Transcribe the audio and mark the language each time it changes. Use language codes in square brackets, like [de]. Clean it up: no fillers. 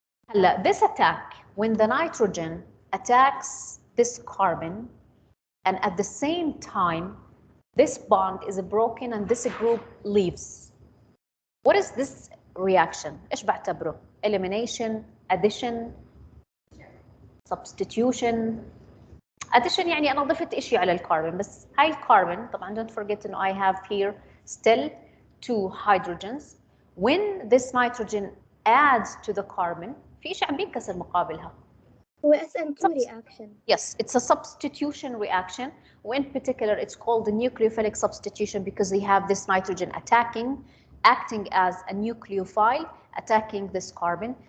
[ar] هلا, [en] this attack, when the nitrogen attacks this carbon, and at the same time this bond is broken and this group leaves, what is this reaction? [ar] ايش بعتبره? [en] Elimination, addition, substitution. Addition [ar] يعني أنا ضفت إشي على الكربون، بس هاي الكربون طبعا [en] don't forget [ar] إنه [en] I have here still 2 hydrogens. When this nitrogen adds to the carbon, [ar] في إشي عم بينكسر مقابلها. هو [en] SN2 reaction. Yes, it's a substitution reaction. In particular, it's called the nucleophilic substitution because they have this nitrogen acting as a nucleophile, attacking this carbon.